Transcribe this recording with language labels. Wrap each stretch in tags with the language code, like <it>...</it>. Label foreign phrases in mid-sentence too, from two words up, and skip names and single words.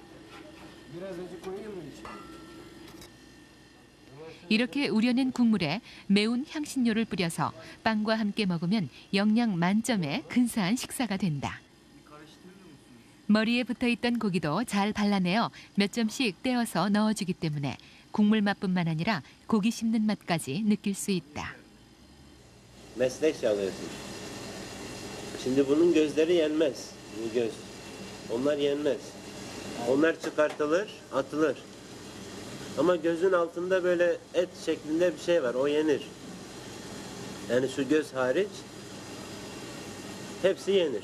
<ko>이렇게 우려낸 국물에 매운 향신료를 뿌려서 빵과 함께 먹으면 영양 만점의 근사한 식사가 된다. 머리에 붙어있던 고기도 잘 발라내어 몇 점씩 떼어서 넣어주기 때문에 국물 맛뿐만 아니라 고기 씹는 맛까지 느낄 수 있다.</ko> <tr>Meslek çalıyorsun. Şimdi bunun gözleri yenmez. Bu göz. Onlar yenmez. Onlar çıkartılır, atılır. Ama gözün altında böyle et şeklinde bir şey var. O yenir. Yani şu göz hariç hepsi yenir.</tr>